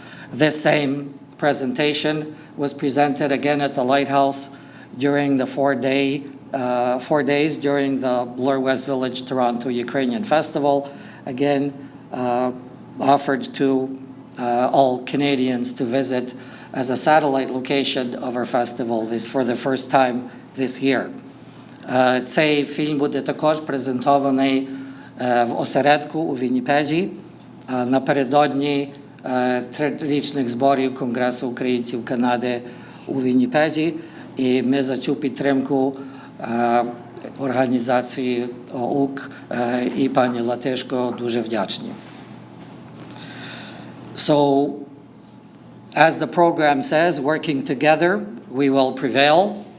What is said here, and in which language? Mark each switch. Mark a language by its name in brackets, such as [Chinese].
[English] This same presentation was presented again at the Lighthouse during the 4 days during the Bloor West Village Toronto Ukrainian Festival, again offered to all Canadians to visit as a satellite location of our festival this for the first time this year. [Ukrainian] Цей фільм буде також презентований в осередку у Вінніпезі напередодні трирічних зборів Конгресу українців Канади у Вінніпезі. І ми за цю підтримку організації ОУК і пані Латишко дуже вдячні. [English] So, as the program says, working together, we will prevail.